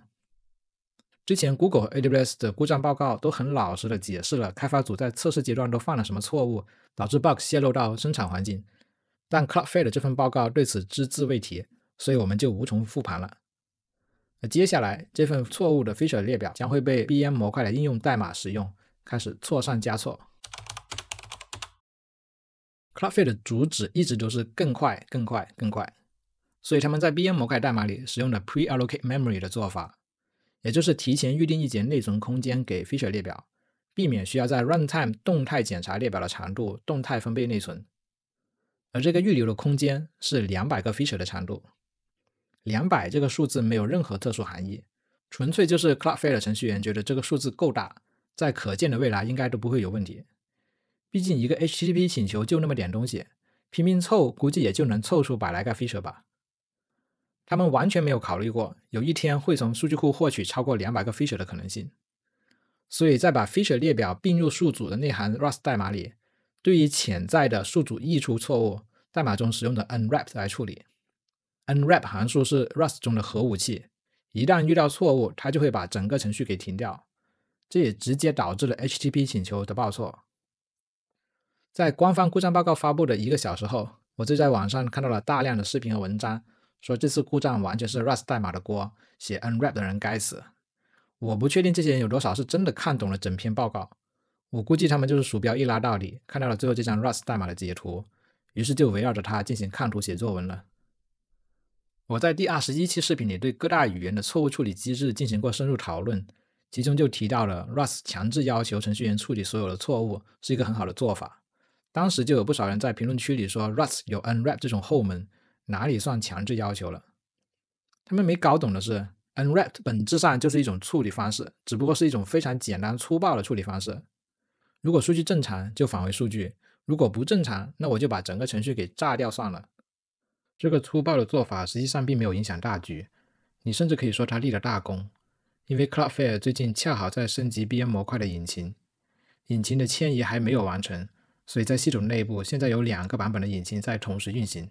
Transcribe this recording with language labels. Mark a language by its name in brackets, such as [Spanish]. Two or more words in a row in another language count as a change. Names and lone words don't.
[Chinese] 之前 Google 和 AWS 的故障報告都很老實的解釋了開發組在測試階段都犯了什麼錯誤，導致 bug 洩露到生產環境，但 Cloudflare 的這份報告對此只字未提，所以我們就無從復盤了。接下來這份錯誤的 feature 列表將會被 BM 模塊的應用代碼使用，開始錯上加錯。Cloudflare 的主旨一直都是更快更快更快，所以他們在 BM 模塊代碼裡使用了 [English] pre-allocate memory [Chinese] 的做法，也就是提前預定一節內存空間給 feature 列表，避免需要在 runtime 動態檢查列表的長度動態分配內存。而這個預留的空間是200個 feature 的長度。200這個數字沒有任何特殊含義，純粹就是 Cloudflare 的程序員覺得這個數字夠大，在可見的未來應該都不會有問題。畢竟一個 HTTP 請求就那麼點東西，拼命湊估計也就能湊出100來個 feature 吧。他們完全沒有考慮過有一天會從數據庫獲取超過200個 feature 的可能性。所以在把 feature 列表併入數組的那行 Rust 代碼裡，對於潛在的數組溢出錯誤，代碼中使用的 unwrap 來處理。unwrap 函數是 Rust 中的核武器，一旦遇到錯誤，它就會把整個程序給停掉。這也直接導致了 HTTP 請求的報錯。在官方故障報告發布的1個小時後，我就在網上看到了大量的視頻和文章，說這次故障完全是 Rust 代碼的鍋，寫 unwrap 的人該死。我不確定這些人有多少是真的看懂了整篇報告，我估計他們就是鼠標一拉到底，看到了最後這張 Rust 代碼的截圖，於是就圍繞着它進行看圖寫作文了。我在第21期視頻裡對各大語言的錯誤處理機制進行過深入討論，其中就提到了 Rust 強制要求程序員處理所有的錯誤是一個很好的做法。當時就有不少人在評論區裡說 Rust 有 unwrap 這種後門，哪裡算強制要求了？他們沒搞懂的是 unwrap 本質上就是一種處理方式，只不過是一種非常簡單粗暴的處理方式。如果數據正常就返回數據，如果不正常，那我就把整個程序給炸掉算了。這個粗暴的做法實際上並沒有影響大局，你甚至可以說它立了大功，因為 Cloudflare 最近恰好在升級 BM 模塊的引擎，引擎的遷移還沒有完成，所以在系統內部現在有2個版本的引擎在同時運行。